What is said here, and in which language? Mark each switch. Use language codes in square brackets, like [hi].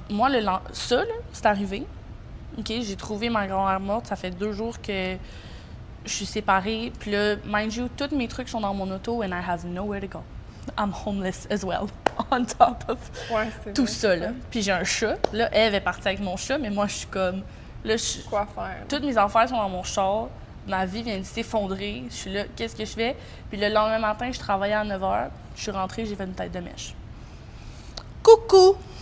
[fr] Moi, ça, là, c'est arrivé. OK, j'ai trouvé ma grand-mère morte. Ça fait 2 jours que je suis séparée. Puis là, [en] mind you, [fr] tous mes trucs sont dans mon auto [en] and I have nowhere to go. I'm homeless as well, on top of [fr] tout ça, là. Puis j'ai un chat. Là, Eve est partie avec mon chat, mais moi, je suis comme... Là, quoi faire? Toutes mes affaires sont dans mon char. Ma vie vient de s'effondrer. Je suis là, qu'est-ce que je fais? Puis le lendemain matin, je travaillais à 9 h. Je suis rentrée, j'ai fait une tête de mèche. Coucou!